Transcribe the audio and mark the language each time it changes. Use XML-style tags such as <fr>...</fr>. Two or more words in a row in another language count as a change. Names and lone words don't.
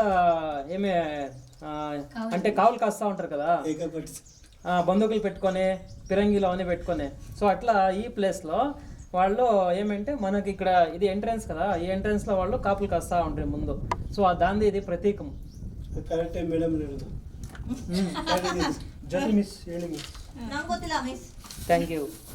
<te>ఏమే అంటే కావులు కాస్తా ఉంటారు కదా, బందూకులు పెట్టుకొని పిరంగిలు అవన్నీ పెట్టుకొని. సో అట్లా ఈ ప్లేస్లో వాళ్ళు ఏమంటే మనకి ఇక్కడ ఇది ఎంట్రన్స్ కదా, ఈ ఎంట్రన్స్లో వాళ్ళు కాపులు కాస్తా ఉంటారు ముందు. సో దాని ఇది ప్రతీకం. కరెక్టే మేడం. జల్దీ మిస్ ಹೇಳಿ మిస్.</te> <kn>ನಂಗೆ ಗೊತ್ತಿಲ್ಲ ಮಿಸ್.</kn> <en>thank you.</en>